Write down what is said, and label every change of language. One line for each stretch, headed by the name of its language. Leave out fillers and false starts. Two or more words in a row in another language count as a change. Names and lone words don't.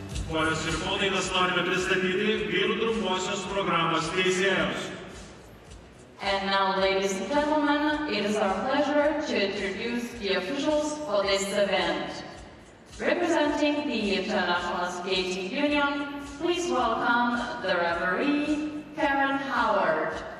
Lithuanian: Ponios ir ponai, mes norime pristatyti vyrų trumposios programos teisėjus.
English: And now, ladies and gentlemen, it is our pleasure to introduce the officials for this event. Representing the International Skating Union, please welcome the referee, Karen Howard.